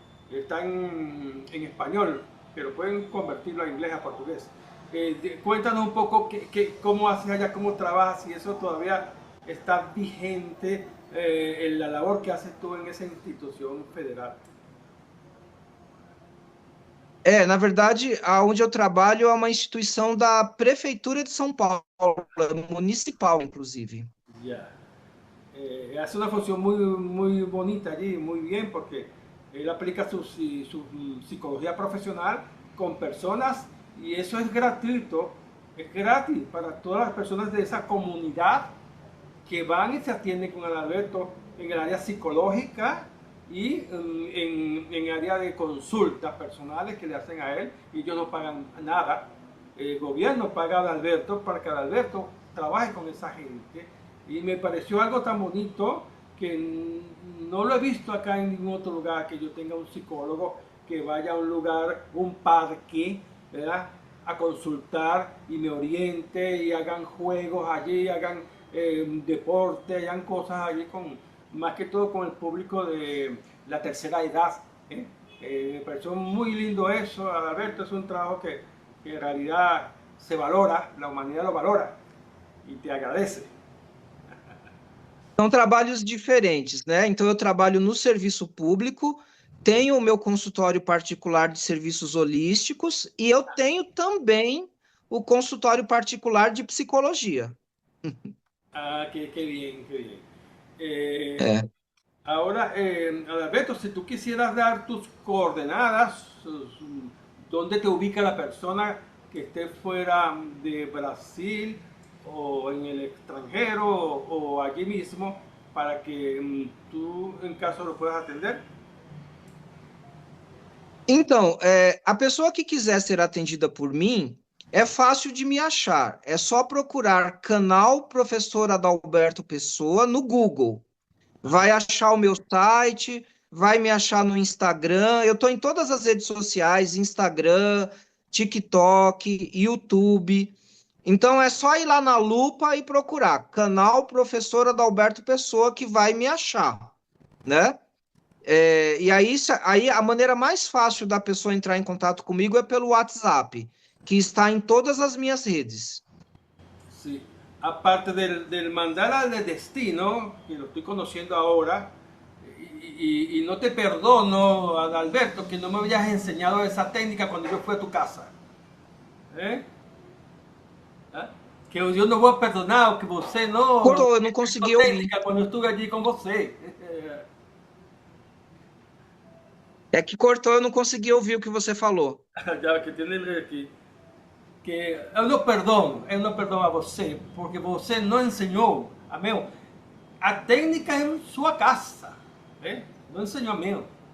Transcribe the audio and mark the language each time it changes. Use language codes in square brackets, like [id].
[es] Está en español, pero pueden convertirlo a inglés, a portugués. Cuéntanos un poco cómo haces allá, cómo trabajas, y eso todavía está vigente en la labor que haces tú en esa institución federal. [pt] Na verdade, aonde eu trabalho é uma instituição da Prefeitura de São Paulo, é municipal, inclusive. [es] Ya. Hace una función muy bonita allí, muy bien, porque él aplica su psicología profesional con personas y eso es gratuito, es gratis para todas las personas de esa comunidad que van y se atienden con Adalberto en el área psicológica y en área de consultas personales que le hacen a él y ellos no pagan nada. El gobierno paga a Adalberto para que Adalberto trabaje con esa gente y me pareció algo tan bonito que no lo he visto acá en ningún otro lugar, que yo tenga un psicólogo que vaya a un lugar, un parque, ¿verdad?, a consultar y me oriente y hagan juegos allí, hagan deporte, hagan cosas allí con, más que todo con el público de la tercera edad. Me pareció muy lindo eso, Alberto, es un trabajo que en realidad se valora, la humanidad lo valora y te agradece. [pt] São trabalhos diferentes, né? Então, eu trabalho no serviço público, tenho o meu consultório particular de serviços holísticos e eu tenho também o consultório particular de psicologia. [es] Ah, qué bien, qué bien. [pt] É. [es] Ahora, Alberto, si tú quisieras dar tus coordenadas, dónde te ubica la persona que esté fuera de Brasil o en el extranjero o allí mismo, para que tú en caso lo puedas atender. [pt] Então, a pessoa que quiser ser atendida por mim, é fácil de me achar. É só procurar canal Professor Adalberto Pessoa no Google. Vai achar o meu site, vai me achar no Instagram. Eu estou em todas as redes sociais, Instagram, TikTok, YouTube. Então é só ir lá na lupa e procurar canal Professor Adalberto Pessoa que vai me achar, né? E aí a maneira mais fácil da pessoa entrar em contato comigo é pelo WhatsApp, que está em todas as minhas redes. [es] Sí. Aparte del mandala de destino, que lo estoy conociendo ahora, y no te perdono, Adalberto, que no me habías enseñado esa técnica cuando yo fui a tu casa. ¿Eh? ¿Ah? [pt] Que eu não vou perdonar, que você não Cortou, eu não consegui ouvir. técnica quando eu estive allí com você. É que cortou, eu não consegui ouvir o que você falou. Já que tem aqui. Que eu não perdono a você, porque você não ensinou a meu a técnica em sua casa, né? Não ensinou a meu.